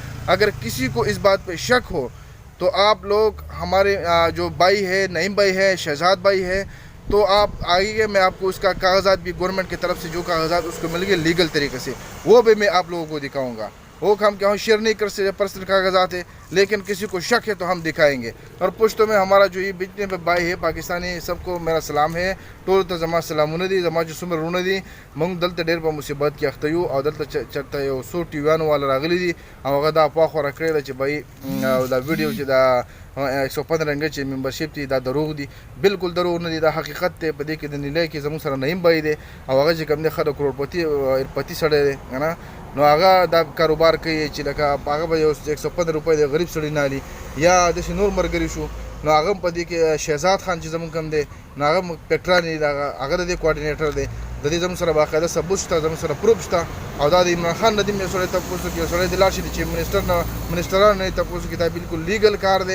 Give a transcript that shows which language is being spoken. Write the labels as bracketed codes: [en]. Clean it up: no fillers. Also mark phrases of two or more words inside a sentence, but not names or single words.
[ur] اگر کسی کو اس بات پہ شک ہو تو آپ لوگ ہمارے جو بھائی ہے، نعیم بھائی ہے، شہزاد بھائی ہے، تو آپ آئیے، میں آپ کو اس کا کاغذات بھی گورنمنٹ کی طرف سے جو کاغذات اس کو مل گئے لیگل طریقے سے، وہ بھی میں آپ لوگوں کو دکھاؤں گا۔ وہ ہم کیا شیئر نہیں کر سکتے پرسنل کاغذات ہے، لیکن کسی کو شک ہے تو ہم دکھائیں گے۔ اور پشتوں میں ہمارا جو یہ جتنے بھائی ہے پاکستانی، سب کو میرا سلام ہے، [ps] ٹول تو زما سلامونه دي، زما چې څومره رونه دي، موږ دلته ډېر په مصیبت کې اخته یو، او دلته چرته یو څو ټیویانو والا راغلي دي، او هغه دا افوا خوره کړې ده چې بھائی دا ویډیو چې دا 115 رنګه چې ممبرشپ دي دا دروغ دي، بالکل دروغ نه دي، دا حقیقت دی۔ په دې کې د نیلۍ کې زموږ سره نعیم بھائی دی، او هغه چې کوم دی ښه د کروڑپتی سړی دی که نه، نو هغه دا کاروبار کوي چې لکه هغه به یو 115 روپۍ د غریب سړي نه علي، یا داسې نور ملګري شو، نو هغه په دې کې شهزاد خان چې زموږ کوم دی، نو هغه پټران دی، هغه د دې کوارډینیټر دی، د دې زموږ سره باقاعده ثبوت شته، زموږ سره پروف شته، او دا د عمران خان نه دې یو سړی تپوس کوي، یو سړی دې لاړ شي چې منسټران نه تپوس کوي، دا بالکل لیګل کار دی۔